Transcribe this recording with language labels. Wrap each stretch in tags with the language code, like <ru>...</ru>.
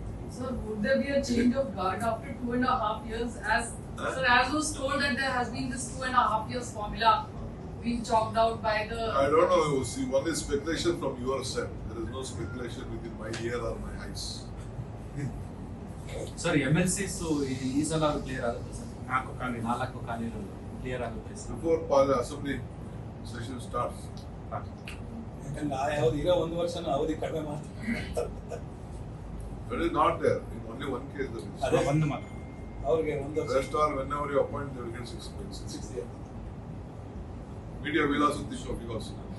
<en>Sir, would there be a change of guard after 2.5 years? Sir, as was told that there has been this 2.5 years formula being chalked out by the. I don't know. See, one is speculation from your side. There is no speculation within my ear or my eyes.</en> <kn>Sir MLCs ಈ ಸಲ clear ಆಗುತ್ತೆ sir? 4 ಖಾಲಿಗಳು clear ಆಗುತ್ತೆ sir</kn> <en>Before assembly session starts.</en> <kn>ಯಾಕಂದ್ರೆ ಈಗ 1 ವರ್ಷನ ಅವಧಿ ಕಡಿಮೆ ಮಾಡ್ತಾರೆ.</kn> <en>That is not there. In only one case there is.</en> <kn>ಅದೇ ಒಂದು ಮಾತ್ರ. ಅವ್ರಿಗೆ 1 ವರ್ಷ.</kn> <en>Rest are whenever you appoint, they will get 6 months. 6 years. Media will also think of you also.</en>